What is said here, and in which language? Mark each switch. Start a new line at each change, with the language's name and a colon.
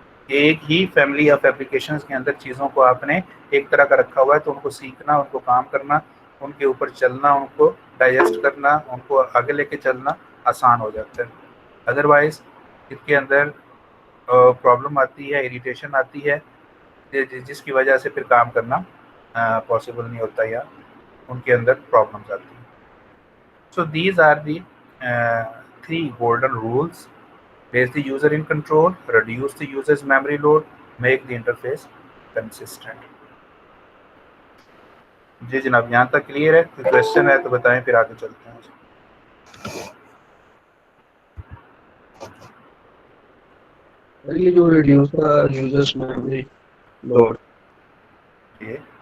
Urdu: ایک ہی family of applications کے اندر چیزوں کو آپ نے ایک طرح کا رکھا ہوا ہے، تو ان کو سیکھنا، ان کو کام کرنا، ان کے اوپر چلنا، ان کو ڈائجسٹ کرنا، ان کو آگے لے کے چلنا آسان ہو جاتا ہے. ادروائز اس کے اندر پرابلم آتی ہے، اریٹیشن آتی ہے، جس کی وجہ سے پھر کام کرنا پاسبل نہیں ہوتا یا ان کے اندر پرابلمس آتی ہیں.
English: So these are the three golden rules. Place the user in control, reduce the user's memory load, make the interface consistent.
Urdu: جی جناب، یہاں تک کلیئر ہے؟ کوئی کوشچن ہے تو بتائیں، پھر آگے چلتے ہیں. یہ جو ریڈیوس کا یوزرس میموری لوڈ، یہ